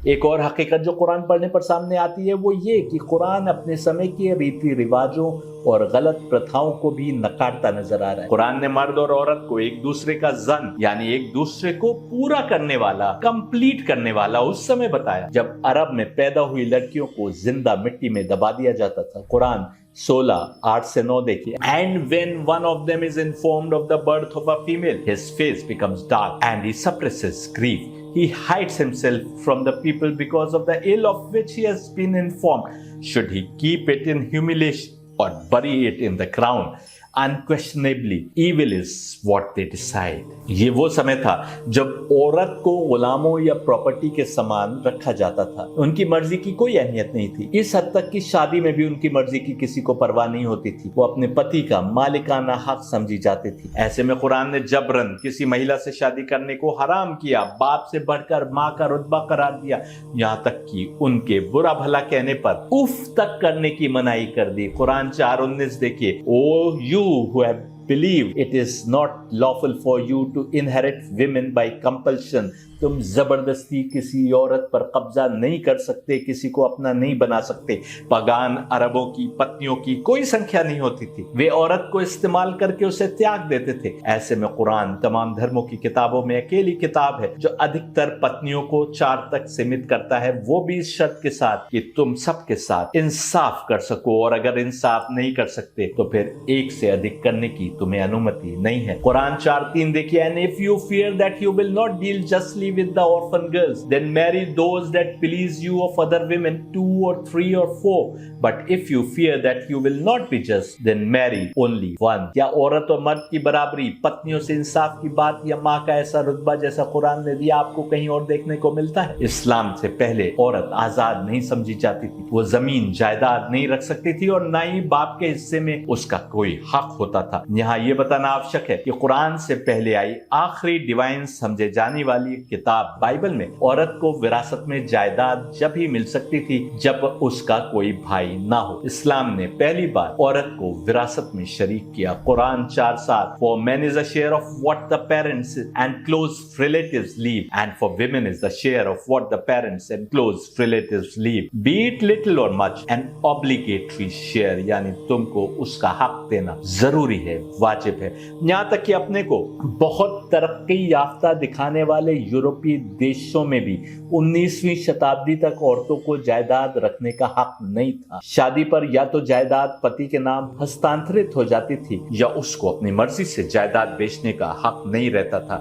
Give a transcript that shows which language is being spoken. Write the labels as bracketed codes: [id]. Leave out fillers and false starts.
[hi] एक और हकीकत जो कुरान पढ़ने पर सामने आती है वो ये कि कुरान अपने समय के रीति रिवाजों और गलत प्रथाओं को भी नकारता नजर आ रहा है। कुरान ने मर्द और औरत को एक दूसरे का जन यानी एक दूसरे को पूरा करने वाला, कंप्लीट करने वाला उस समय बताया जब अरब में पैदा हुई लड़कियों को जिंदा मिट्टी में दबा दिया जाता था। कुरान 16:8-9 देखिए। [en] And when one of them is informed of the birth of a female, his face becomes dark and he suppresses grief. He hides himself from the people because of the ill of which he has been informed. Should he keep it in humiliation or bury it in the ground? Unquestionably evil is what they decide. [hi] ये वो समय था जब औरत को गुलामों या property के समान रखा जाता था। उनकी मर्जी की कोई अहमियत नहीं थी। इस हद तक कि शादी में भी उनकी मर्जी की किसी को परवाह नहीं होती थी। वो अपने पति का मालिकाना हक समझी जाती थी। ऐसे में कुरान ने जबरन किसी महिला से शादी करने को हराम किया, बाप से बढ़कर माँ का रुतबा करार दिया, यहाँ तक कि उनके बुरा भला कहने पर उफ तक करने की मनाही कर दी। कुरान 4:19 देखिए, [en] O you who have believe it is not lawful for you to inherit women by compulsion. [hi] तुम जबरदस्ती किसी औरत पर कब्जा नहीं कर सकते, किसी को अपना नहीं बना सकते। पगान अरबों की पत्नियों की कोई संख्या नहीं होती थी, वे औरत को इस्तेमाल करके उसे त्याग देते थे। ऐसे में कुरान तमाम धर्मों की किताबों में अकेली किताब है जो अधिकतर पत्नियों को 4 तक सीमित करता है, वो भी इस शर्त के साथ कि तुम सबके साथ इंसाफ कर सको, और अगर इंसाफ नहीं कर सकते तो फिर 1 से अधिक करने की तुम्हें अनुमति नहीं है। कुरान 4:3 देखिए, [en] And if you fear that you will not deal justly with the orphan girls, then marry those that please you of other women, 2 or 3 or 4. But if you fear that you will not be just, then marry only one. [hi] क्या औरत और मर्द की बराबरी, पत्नियों से इंसाफ की बात या माँ का ऐसा रुतबा जैसा कुरान ने दिया आपको कहीं और देखने को मिलता है? इस्लाम से पहले औरत आजाद नहीं समझी जाती थी। वो जमीन जायदाद नहीं रख सकती थी और ना ही बाप के हिस्से में उसका कोई हक होता था। यहाँ ये बताना आवश्यक है कि कुरान से पहले आई आखिरी डिवाइन समझे जाने वाली किताब बाइबल में औरत को विरासत में जायदाद जब ही मिल सकती थी जब उसका कोई भाई ना हो। इस्लाम ने पहली बार औरत को विरासत में शरीक किया। [en] Quran 4:7, For men is a share of what the parents and close relatives leave, and for women is the share of what the parents and close relatives leave, be it little or much, an obligatory share, [hi] यानी तुमको उसका हक देना जरूरी है, वाजिब है। यहाँ तक कि अपने को बहुत तरक्की याफ्ता दिखाने वाले यूरोपीय देशों में भी 19वीं शताब्दी तक औरतों को जायदाद रखने का हक नहीं था। शादी पर या तो जायदाद पति के नाम हस्तांतरित हो जाती थी या उसको अपनी मर्जी से जायदाद बेचने का हक नहीं रहता था।